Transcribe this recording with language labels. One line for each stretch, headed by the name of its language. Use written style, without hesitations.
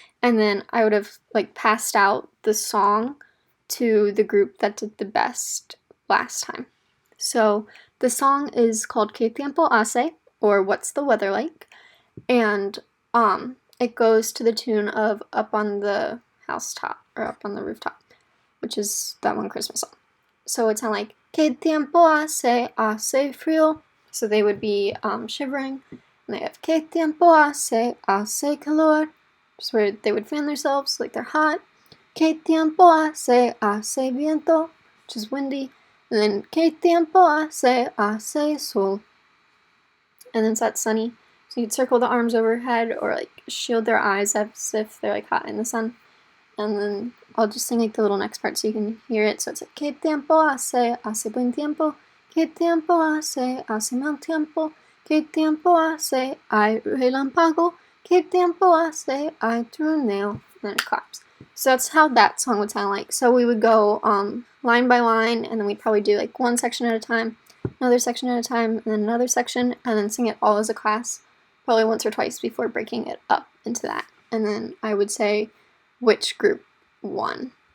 English: And then I would have like passed out the song to the group that did the best last time. So the song is called Que Tiempo Hace, or What's the Weather Like? And it goes to the tune of Up on the Housetop, or Up on the Rooftop, which is that one Christmas song. So it sounds like
Spanish: Que tiempo hace, hace frío.
English: So they would be shivering, and they have
Spanish: Que tiempo hace, hace calor,
English: just where they would fan themselves like they're hot.
Spanish: Que tiempo hace, hace viento,
English: which is windy. And then
Spanish: Que tiempo hace, hace sol.
English: And then it's that sunny. So you could circle the arms overhead or like shield their eyes as if they're like hot in the sun. And then I'll just sing like the little next part so you can hear it. So it's like
Spanish: Que tiempo hace, hace buen tiempo. Que tiempo hace, hace mal tiempo. Que tiempo hace, hay relámpago. Que tiempo hace, hay trueno.
English: And then it claps. So that's how that song would sound like. So we would go line by line, and then we'd probably do like one section at a time, another section at a time, and then another section, and then sing it all as a class, probably once or twice before breaking it up into that. And then I would say which group won.